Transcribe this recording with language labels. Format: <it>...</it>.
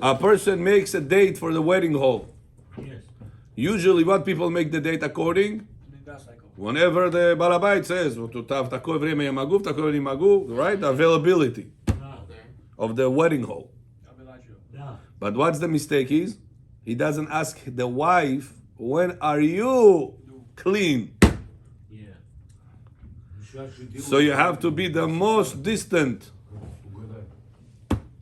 <en>A person makes a date for the wedding hall. Yes. Usually what people make the date according? Niddah cycle. Whenever the</en> <ru>балабайт</ru> <en>says,</en> <ru>в такое время я могу, в такое не могу,</ru> <en>right? Availability</en> <ru>Да.</ru> <en>Okay. of the wedding hall. I'll be like you.</en> <ru>Да.</ru> <en>But what's the mistake is? He doesn't ask the wife, when are you clean? Yeah. So you have to be the most distant. But</en>